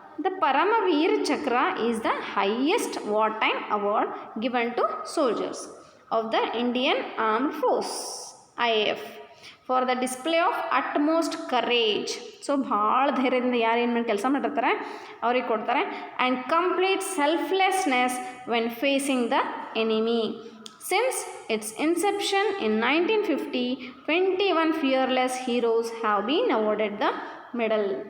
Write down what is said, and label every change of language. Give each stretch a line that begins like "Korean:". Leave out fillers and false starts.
English: The Paramavir Chakra is the highest wartime award given to soldiers of the Indian Armed Force IAF for the display of utmost courage.
Kannada: So ಭಾಳ ಧೈರ್ಯದಿಂದ ಯಾರು ಏನು ಮಾಡಿ ಕೆಲಸ ಮಾಡಿರ್ತಾರೆ ಅವ್ರಿಗೆ ಕೊಡ್ತಾರೆ.
English: And complete selflessness when facing the enemy. Since its inception in 1950, 21 fearless heroes have been awarded the medal.